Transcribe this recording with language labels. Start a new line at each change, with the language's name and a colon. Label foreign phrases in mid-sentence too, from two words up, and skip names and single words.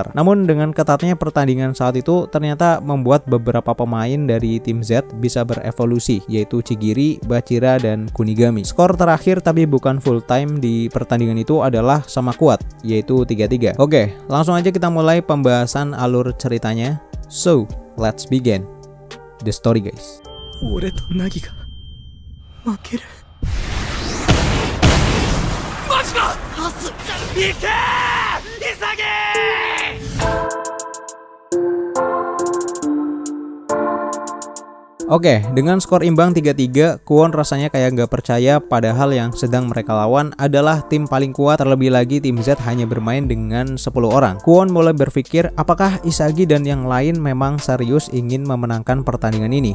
Indonesian: Namun dengan ketatnya pertandingan saat itu ternyata membuat beberapa pemain dari tim Z bisa berevolusi, yaitu Chigiri, Bachira, dan Kunigami. Skor terakhir tapi bukan
English: full time
Indonesian: di pertandingan itu adalah sama kuat, yaitu 3-3. Oke, langsung aja kita mulai pembahasan alur ceritanya.
English: So, let's begin the story, guys.
Japanese: 俺とナギが負ける。マジか。パス。行けー、潔。
Indonesian: Oke, dengan skor imbang 3-3, Kwon rasanya kayak nggak percaya, padahal yang sedang mereka lawan adalah tim paling kuat. Terlebih lagi tim Z hanya bermain dengan 10 orang. Kwon mulai berpikir apakah Isagi dan yang lain memang serius ingin memenangkan pertandingan ini.